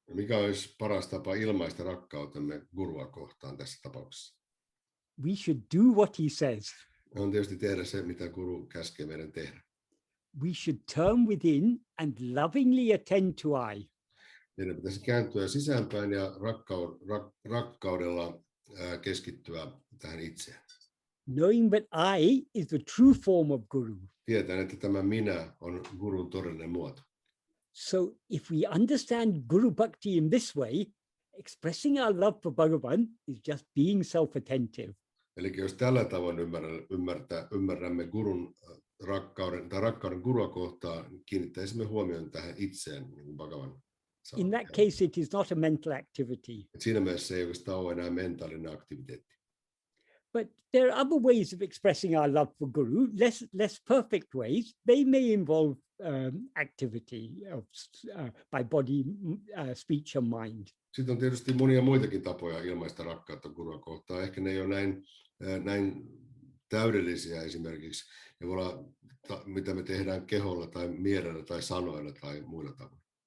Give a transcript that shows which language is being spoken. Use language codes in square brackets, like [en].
[fi] Mikä olisi paras tapa ilmaista rakkautemme gurua kohtaan tässä tapauksessa? [en] We should do what he says. [fi] On tietysti tehdä se, mitä guru käskee meidän tehdä. [en] We should turn within and lovingly attend to I. [fi] Meidän pitäisi kääntyä sisäänpäin ja rakkaudella keskittyä tähän itseen. [en] Knowing that I is the true form of guru. [fi] Tietäen, että tämä minä on gurun todellinen muoto. [en] So if we understand guru bhakti in this way, expressing our love for Bhagavan is just being self-attentive. [fi] Eli jos tällä tavoin ymmärrämme gurun rakkauden gurua kohtaan, kiinnittäisimme huomioon tähän itseen, niin kuin Bhagavan sanoo. [en] In that case, it is not a mental activity. [fi] Siinä mielessä ei oikeastaan ole enää mentaalinen aktiviteetti. [en] But there are other ways of expressing our love for guru, less perfect ways. They may involve activity by body, speech and mind. [fi] Sitten on tietysti monia muitakin tapoja ilmaista rakkautta gurua kohtaan. Ehkä ne ei ole näin täydellisiä esimerkiksi. Ne voi olla, mitä me tehdään keholla tai mielellä tai sanoilla tai muilla tavoilla.